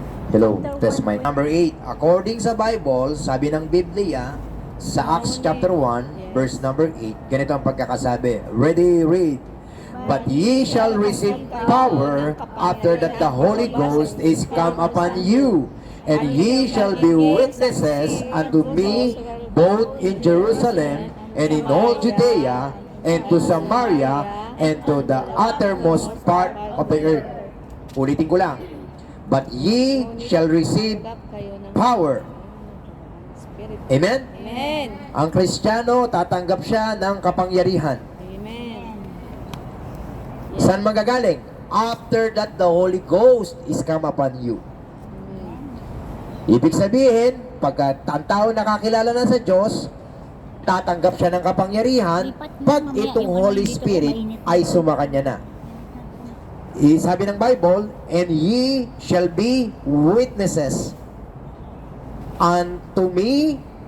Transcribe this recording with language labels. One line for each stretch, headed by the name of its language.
English: Hello, test mic.
Filipino: Number 8, according sa Bible, sabi ng Biblia, sa Acts chapter 1, verse number 8, ganito ang pagkakasabi.
English: Ready, read. But ye shall receive power after that the Holy Ghost is come upon you, and ye shall be witnesses unto me both in Jerusalem and in all Judea and to Samaria and to the uttermost part of the earth.
Filipino: Ulitin ko lang.
English: But ye shall receive power. Amen? Amen.
Filipino: Ang Kristiyano, tatanggap siya ng kapangyarihan. Amen. Saan magagaling?
English: After that the Holy Ghost is come upon you.
Filipino: Ibig sabihin, pagka ang tao nakakilala na sa Diyos, tatanggap siya ng kapangyarihan pag itong Holy Spirit ay sumakanya na. Sabi ng Bible,
English: and ye shall be witnesses unto me.